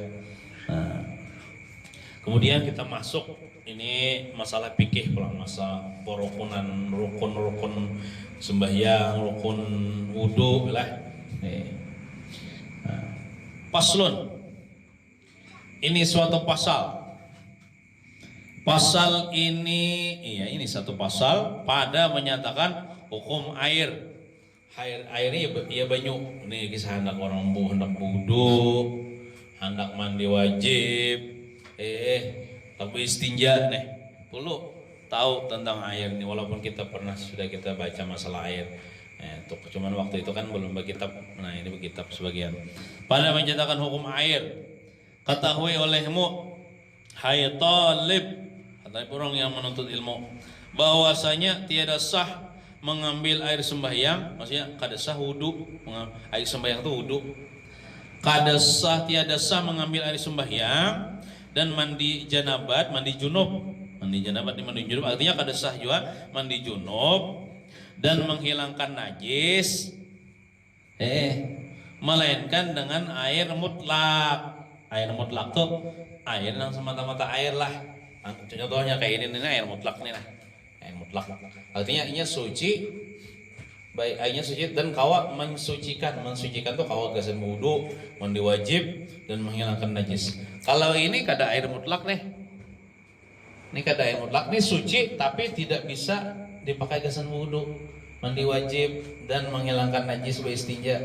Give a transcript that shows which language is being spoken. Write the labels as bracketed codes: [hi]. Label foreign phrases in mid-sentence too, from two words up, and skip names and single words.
[id] Nah, kemudian kita masuk ini masalah fikih pulang, masa perukunan, rukun sembahyang, rukun wudu lah. Nah, paslon, ini suatu pasal. Pasal ini, ini satu pasal pada menyatakan hukum air. Airnya ya banyu. Ini kisah hendak orang hendak wudu, hendak mandi wajib, tapi istinja nih. Perlu tahu tentang air nih, walaupun sudah kita baca masalah air. Cuman waktu itu kan belum berkitab. Nah, ini berkitab sebagian. Pada menyatakan hukum air, ketahui olehmu hai talib, orang yang menuntut ilmu, bahwasanya tiada sah mengambil air sembahyang, maksudnya kada sah wudu, air sembahyang itu wudu. Tiada sah mengambil air sembahyang dan mandi janabat, mandi junub artinya kada sah juga mandi junub dan menghilangkan najis, melainkan dengan air mutlak. Air mutlak tuh air yang semata-mata air lah. Contohnya kayak ini air mutlak nih lah. Air mutlak artinya inya suci, baik airnya suci dan kawa mensucikan tuh [bjn] kawa gasan [id] wudu, mandi wajib dan menghilangkan najis. Kalau ini kada air mutlak nih. Ini kada air mutlak nih, suci tapi tidak bisa dipakai gasan wudu, mandi wajib dan menghilangkan najis beristinja.